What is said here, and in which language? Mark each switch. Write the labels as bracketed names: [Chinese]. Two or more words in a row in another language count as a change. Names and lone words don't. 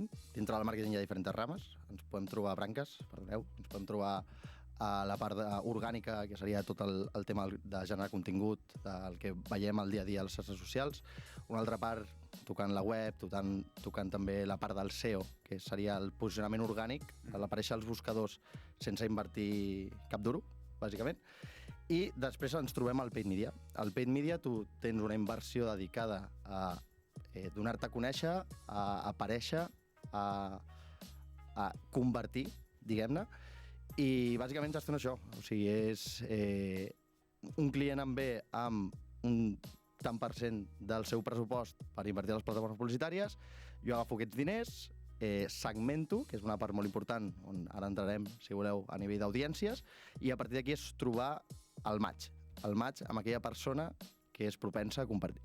[Catalan] Dintre del màrqueting hi ha diferents rames. Ens podem trobar branques, perdoneu, ens podem trobar a la part orgànica, que seria tot el tema de generar contingut, el que veiem al dia a dia a les xarxes socials. Una altra part, tocant la web, tocant també la part del SEO, que seria el posicionament orgànic, l'aparèixer als buscadors sense invertir cap duro, bàsicament. I després ens trobem al [English] paid media. [Catalan] Al [English] paid media [Catalan] tu tens una inversió dedicada a donar-te a conèixer, a aparèixer, a convertir, diguem-ne, i bàsicament gestiona això. O sigui, és un client em ve amb un tant per cent del seu pressupost per invertir a les plataformes publicitàries, jo agafo aquests diners, segmento, que és una part molt important, on ara entrarem, si voleu, a nivell d'audiències, i a partir d'aquí és trobar el match amb aquella persona que és propensa a compartir.